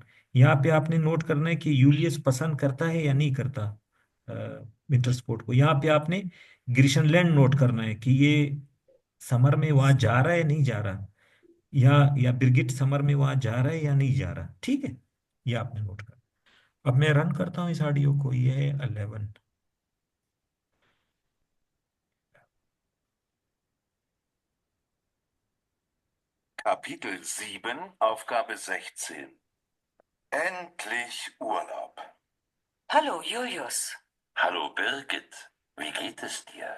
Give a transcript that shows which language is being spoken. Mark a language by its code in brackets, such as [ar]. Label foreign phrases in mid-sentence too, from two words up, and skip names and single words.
[hi] यहाँ पे आपने नोट करना है कि यूलियस पसंद करता है या नहीं करता विंटर स्पोर्ट को। यहाँ पे आपने ग्रीशनलैंड नोट करना है कि ये समर में वहां जा रहा है नहीं जा रहा, या बिरगिट समर में वहां जा रहा है या नहीं जा रहा। ठीक है, ये आपने नोट कर। अब मैं रन करता हूँ इस ऑडियो को। ये है 11। [de] Kapitel 7, Aufgabe 16. Endlich Urlaub. Hallo, Julius. Hallo Birgit, wie geht es dir?